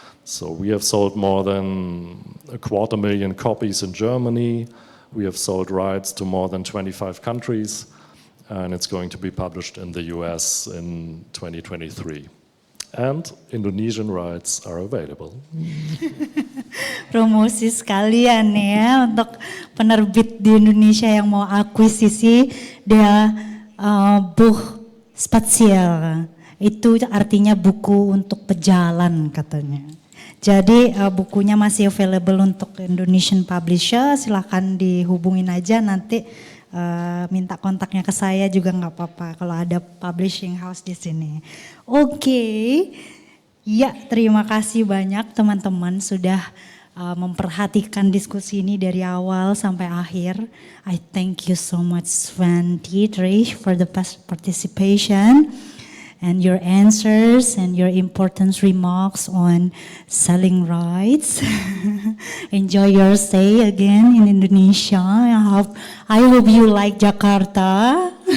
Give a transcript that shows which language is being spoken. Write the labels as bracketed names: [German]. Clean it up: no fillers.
[English] So we have sold more than 250,000 copies in Germany. We have sold rights to more than 25 countries, and it's going to be published in the US in 2023. And Indonesian rights are available. [Indonesian] Promosi sekalian ya untuk penerbit di Indonesia yang mau akuisisi dia Buch Spazier. Itu artinya buku untuk pejalan katanya. Jadi bukunya masih available untuk Indonesian publisher, silahkan dihubungin aja nanti minta kontaknya ke saya juga nggak apa-apa kalau ada publishing house di sini. Oke, ya terima kasih banyak teman-teman sudah memperhatikan diskusi ini dari awal sampai akhir. [English] I thank you so much Sven Dietrich for the participation and your answers and your important remarks on selling rights. Enjoy your stay again in Indonesia. I hope you like Jakarta.